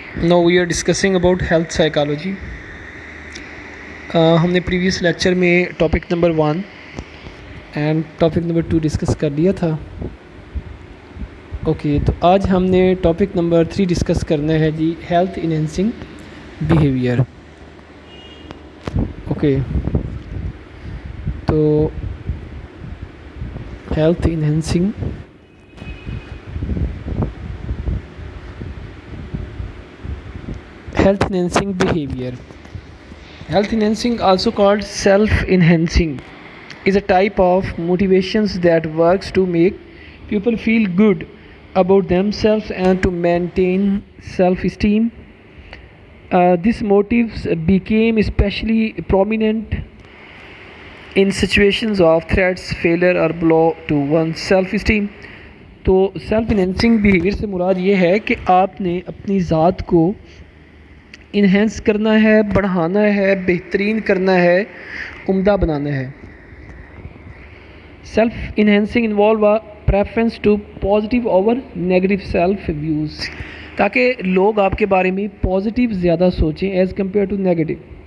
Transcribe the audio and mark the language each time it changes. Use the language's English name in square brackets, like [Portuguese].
[English] Now we are discussing about health psychology. [Hindi] हमने previous lecture में topic number 1 and topic number 2 discuss कर लिया था. ओके, तो आज हमने टॉपिक नंबर 3 डिस्कस करना है जी, हेल्थ इनहेंसिंग बिहेवियर. [English] Okay, तो health enhancing behavior. Health enhancing, also called self-enhancing, is a type of motivations that works to make people feel good about themselves and to maintain self-esteem. These motives became especially prominent in situations of threats, failure or blow to one's self-esteem. [Hindi] तो self enhancing behaviour से मुराद ये है कि आपने अपनी ज़ात को enhance करना है, बढ़ाना है, बेहतरीन करना है, उम्दा बनाना है. [English] self enhancing involve a preference to positive over negative self views, [Hindi] ताकि लोग आपके बारे में पॉजिटिव ज़्यादा सोचें [English] As compared to negative.